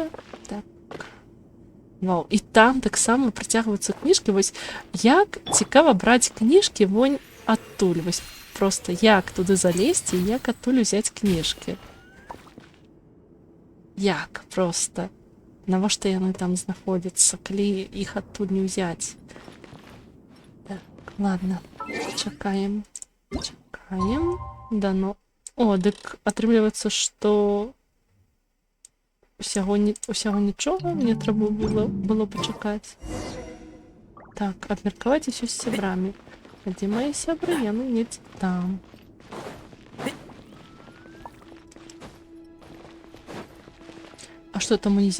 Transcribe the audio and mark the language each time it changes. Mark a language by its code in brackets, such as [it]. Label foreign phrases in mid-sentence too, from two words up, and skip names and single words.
[uk] Так. Вау, і там так само притягуються книжки. Ось як цікаво брати книжки вон оттуль. Ось просто як туди залізти і як оттуль взяти книжки. Як просто. [be] Навошта яны там знаходяцца, калі [uk] їх оттуль не взяти? Так, ладно, чекаем. Чекаем. Да, ну... [be] О, дык атрымліваецца, што... Усяго нічого, мне трэба было пачакаць. Так, абмеркаваць усё з сябрамі. А дзе мае сябры? Яны недзе там. А што там унізе?